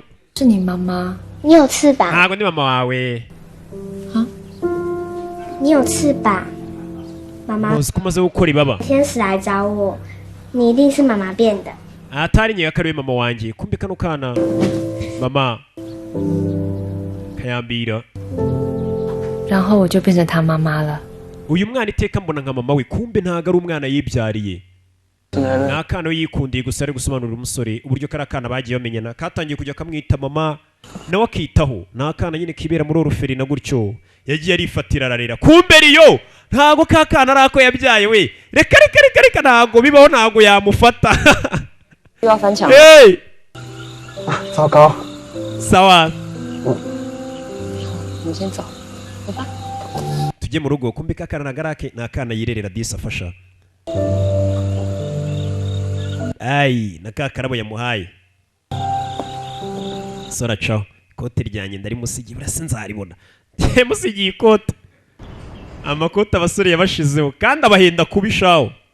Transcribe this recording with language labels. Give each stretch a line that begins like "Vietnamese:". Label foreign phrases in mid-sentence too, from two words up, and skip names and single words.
Chinese: 是你妈妈？你有翅膀，
Kinyarwanda: ntabwo ndi mama wawe
Chinese: 你有翅膀。妈妈，
Kinyarwanda: uzi ko umaze gukora ibaba
Chinese: 天使来找我，你一定是妈妈变的。
Kinyarwanda: atari nyega ko ari we mama wanjye kumbe kano kana mama kayambira
Chinese: 然后我就变成他妈妈了。
Kinyarwanda: uyu mwana iteka mbona nka mama we kumbe ntabwo ari umwana yibyariye ni akana we yikundiye gusa ari gusobanurira umusore uburyo kari akana bagiye bamenyana katangiye kujya kamwita mama nawe akitaho ni akana nyine kibera muri Ruferina gutyo yagiye arifatira ararera kumbe riyo ntabwo ka kana ari ako yabyaye we reka reka reka reka ntabwo bibaho ntabwo yamufata
Chinese: 又要翻墙。 hey! 糟糕，
Kinyarwanda: sawa
Chinese: 我们先走。
Kinyarwanda: tujye mu rugo kumbe kakana na garake ni akana yirerera disi afasha ayi na ka karabo yamuhaye sora caho ikote ryanjye ndari musigiye burasa nzaribona musigiye ikote amakote abasore yabashizeho kandi abahenda kubishaho